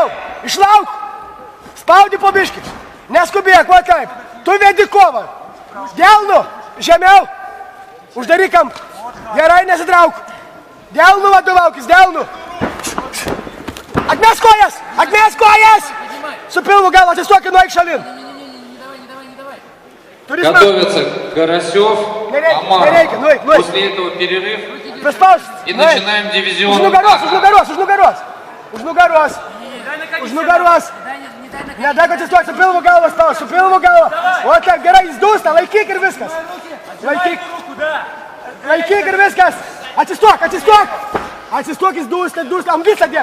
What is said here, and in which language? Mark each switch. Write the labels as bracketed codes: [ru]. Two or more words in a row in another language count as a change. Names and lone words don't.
[lt] Išlauk. Spaudi po biškį. Neskubėk, va taip. Tu vedi kovą. Delnu, žemiau. Uždaryk kampą. Gerai, nesitrauk. Delnu vadovaukis, delnu. Atmes kojas! Su pilvu galva, atsistokį, nueik šalin. [ru] Готовится Карасев, Амаров. После этого перерыв. И начинаем дивизион. [lt] Už nugaros. Nedaik atsistokį, su pilvu galva spaus, O taip, gerai, jis dūsta, laikyk ir viskas. Laikyk ir viskas. Atsistok, jis dūsta, ant visą dėk.